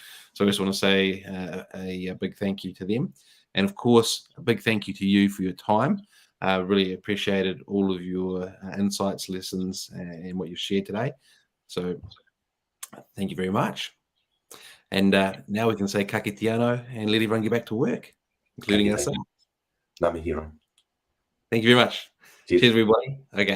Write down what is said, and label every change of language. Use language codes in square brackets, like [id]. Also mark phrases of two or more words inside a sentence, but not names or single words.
[en] So I just want to say a big thank you to them. And of course, a big thank you to you for your time. Really appreciated all of your insights, lessons, and what you've shared today. So thank you very much. And now we can say [mi] ka kite anō [en] and let everyone get back to work, including ourselves. [mi] Ngā mihi rā. [en] Thank you very much. Cheers everybody. Okay.